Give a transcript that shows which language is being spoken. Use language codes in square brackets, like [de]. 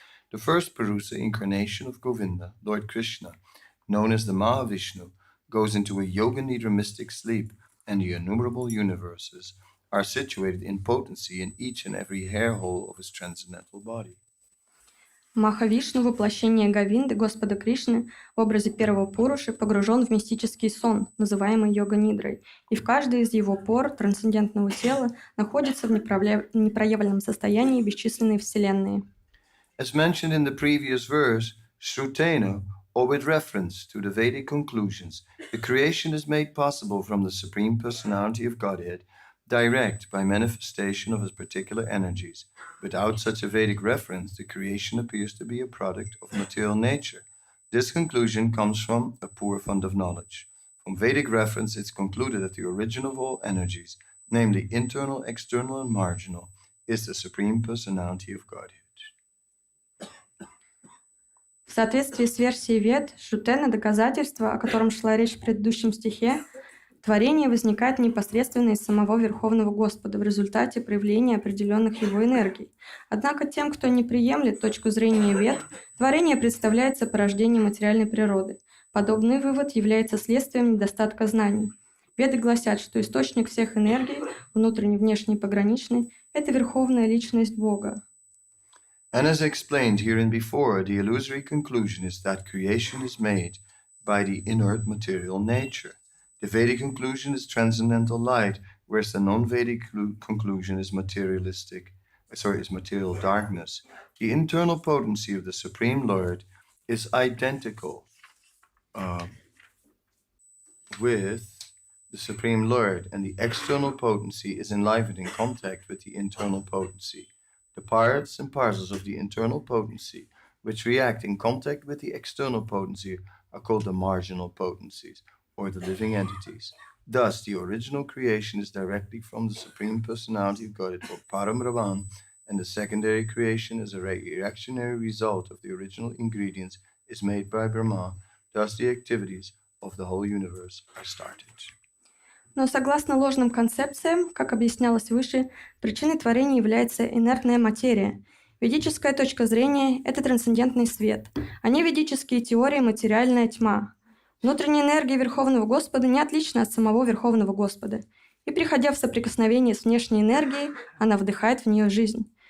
[en] The first Purusa incarnation of Govinda, Lord Krishna, known as the Mahavishnu, goes into a yoga nidra mystic sleep, and the innumerable universes are situated in potency in each and every hair hole of his transcendental body. [ru] Махавишну, воплощение Говинды, Господа Кришны, в образе первого Пуруши, погружен в мистический сон, называемый йога-нидрой, и в каждой из его пор трансцендентного тела находятся в непроявленном состоянии бесчисленные вселенные. [en] As mentioned in the previous verse, Shrutena, or with reference to the Vedic conclusions, the creation is made possible from the Supreme Personality of Godhead, direct by manifestation of his particular energies. Without such a Vedic reference, the creation appears to be a product of material nature. This conclusion comes from a poor fund of knowledge. From Vedic reference, it's concluded that the origin of all energies, namely internal, external, and marginal, is the Supreme Personality of Godhead. [ru] В соответствии с версией Вед, Шутена, доказательство, о котором шла речь в предыдущем стихе, творение возникает непосредственно из самого Верховного Господа в результате проявления определенных его энергий. Однако тем, кто не приемлет точку зрения Вед, творение представляется порождением материальной природы. Подобный вывод является следствием недостатка знаний. Веды гласят, что источник всех энергий, внутренний, внешний и пограничный, это Верховная Личность Бога. [en] And as explained herein before, the illusory conclusion is that creation is made by the inert material nature. The Vedic conclusion is transcendental light, whereas the non-Vedic conclusion is materialistic, is material darkness, the internal potency of the Supreme Lord is identical with the Supreme Lord, and the external potency is enlivened in contact with the internal potency. The parts and parcels of the internal potency which react in contact with the external potency are called the marginal potencies, or the living entities. Thus, the original creation is directly from the Supreme Personality of Godhead, or Param, and the secondary creation as a reactionary result of the original ingredients is made by Brahma. Thus, the activities of the whole universe are started. [ru] Но согласно ложным концепциям, как объяснялось выше, причиной творения является инертная материя. Ведическая точка зрения – это трансцендентный свет, а не ведические теории – материальная тьма. Внутренняя энергия Верховного Господа не отлична от самого Верховного Господа, и, приходя в соприкосновение с внешней энергией, она вдыхает в нее жизнь.